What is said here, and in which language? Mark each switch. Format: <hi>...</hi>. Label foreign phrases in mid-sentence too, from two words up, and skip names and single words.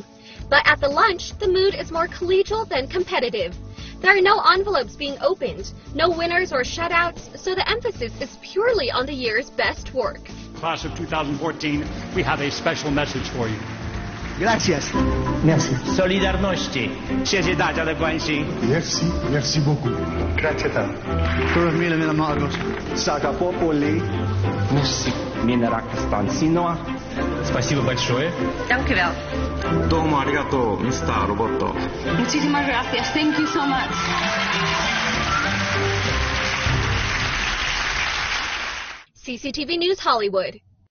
<en>But at the lunch, the mood is more collegial than competitive. There are no envelopes being opened, no winners or shutouts, so the emphasis is purely on the year's best work. Class of 2014, we have a special message for you.</en> <es>Gracias.</es> <fr>Merci.</fr> <pl>Solidarności.</pl> <zh>谢谢大家的关心.</zh> <fr>Merci. Merci beaucoup.</fr> <it>Grazie tanto. Saka populi.</it> <fr>Merci.</fr> <ru>Minera Константинова. Спасибо большое.</ru> <nl>Dank u wel.</nl> <ja>どうも ありがとう, Mr. Roboto.</ja> <es>Muchísimas gracias.</es> <en>Thank you so much. CCTV News Hollywood.</en>